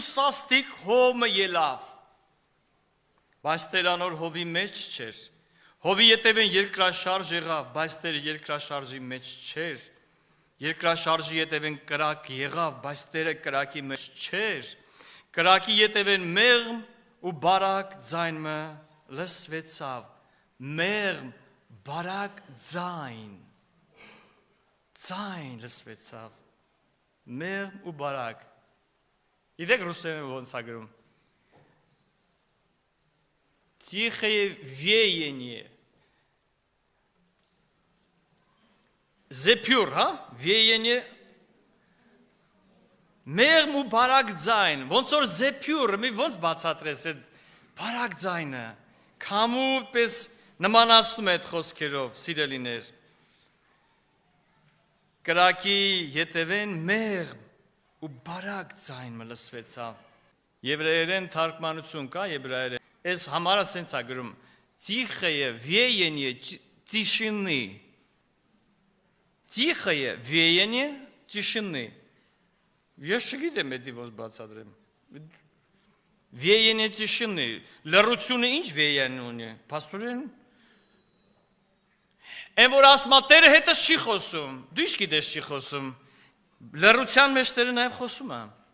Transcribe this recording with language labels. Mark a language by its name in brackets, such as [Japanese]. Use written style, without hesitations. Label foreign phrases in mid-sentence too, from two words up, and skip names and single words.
[Armenian] սաստիկ հոմը ելավ, բայց Տերը անոր հովի մեջ չէր, հովի ետևեն երկրաշարժ եղավ, բայց Տերը երկրաշարժի մեջ չէր, երկրաշարժի ետևեն կրակ եղավ, բայց Տերը կրակի մեջ չէր, կրակի ետևեն մեղմ ու բարակ ձայնը լսվեցավ, մեղմ, բարակ ձայն լսվեցավ, մեղմ ու բարակ, իդեք ռուսերեն ոնց է գրում, [Russian] тихое веяние, зепյուր, [Armenian] հա, վեյենի, մեղմ ու բարակ ձայն, ոնց որ զեպյուր, ոնց բացատրես այդ բարակ ձայնը, քամու պես նմանացնում է այդ խոսքերով, սիրելիներ, կրակի ետևեն մեղմ ու բարակ ձայն լսվեցավ, եվրայերեն թարգմանություն կա, եբրայերեն, այս համարը սենց է գրում, [Russian] тихое веяние тишины, Тихое веяние тишины. [Armenian] Ես չգիտեմ էդի ոնց բացատրեմ։ [Russian] веяние тишины, [Armenian] լռությունը ինչ վեյեն ունի, պաստորեն։ Են որ ասմա տերը հետը չի խոսում, դու ինչ գիտես չի խոսում, լռության մեջ տերը նաև խոսում է։